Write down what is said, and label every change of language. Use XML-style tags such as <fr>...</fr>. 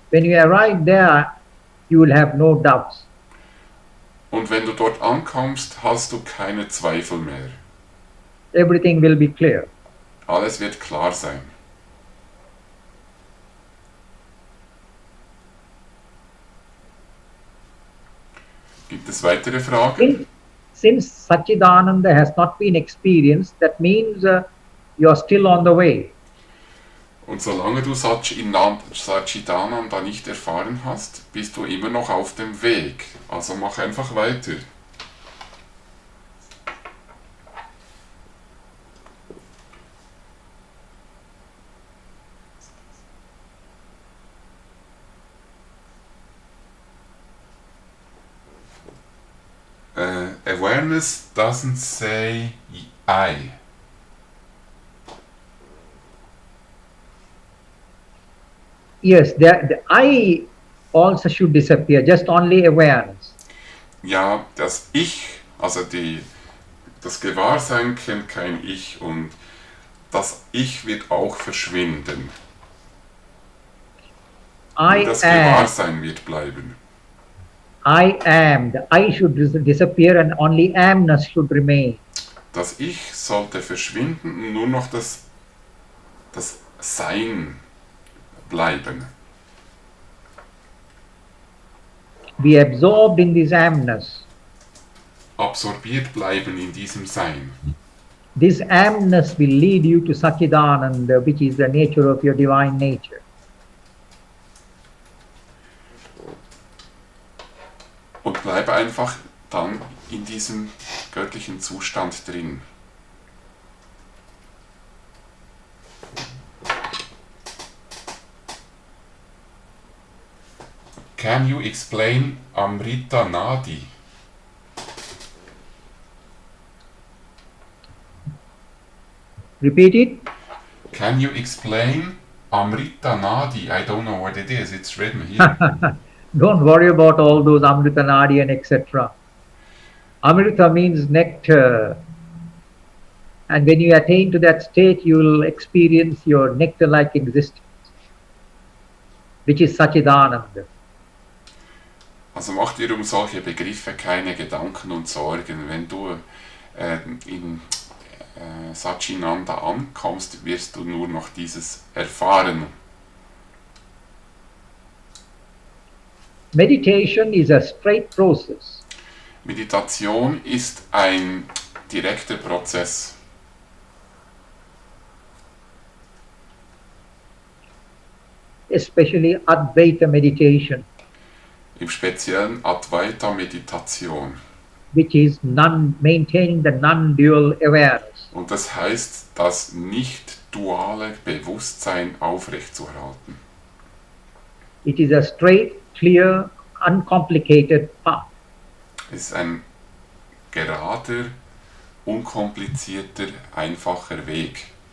<en>When you arrive there, you will have no doubts.</en> <de>Und wenn du dort ankommst, hast du keine Zweifel mehr.</de> <en>Everything will be clear.</en> <de>Alles wird klar sein. Gibt es weitere Fragen?</de> <en>Since Satchidananda has not been experienced, that means you are still on the way.</en> <de>Und solange du Satchidananda nicht erfahren hast, bist du immer noch auf dem Weg. Also mach einfach weiter.</de> <en>Awareness doesn't say I. Yes, the I also should disappear, just only awareness.</en> <de>Ja, das Ich, also das Gewahrsein kennt kein Ich und das Ich wird auch verschwinden. Nur das Gewahrsein wird bleiben.</de> <en>I am. The I should disappear and only amness should remain.</en> <de>Das Ich sollte verschwinden und nur noch das Sein bleiben.</de> <en>Be absorbed in this amness.</en> <de>Absorbiert bleiben in diesem Sein.</de> <en>This amness will lead you to Satchidananda, which is the nature of your divine nature.</en> <de>Und bleibe einfach dann in diesem göttlichen Zustand drin.</de> <en>Can you explain Amrita Nadi? Repeat it. Can you explain Amrita Nadi? I don't know what it is. It's written here. Don't worry about all those Amrita Nadi and etc. Amrita means nectar. And when you attain to that state, you will experience your nectar-like existence, which is Satchidananda.</en> <de>Also mach dir um solche Begriffe keine Gedanken und Sorgen. Wenn du in Satchitananda ankommst, wirst du nur noch dieses erfahren.</de> <en>Meditation is a straight process.</en> <de>Meditation ist ein direkter Prozess.</de> <en>Especially Advaita meditation,</en> <de>Im speziellen Advaita-Meditation.</de> <en>which is maintaining the non-dual awareness.</en> <de>Und das heißt, das nicht-duale Bewusstsein aufrechtzuerhalten.</de> <en>It is a straight, clear, uncomplicated path.</en> <de>Es ist ein gerader, unkomplizierter, einfacher Weg.</de>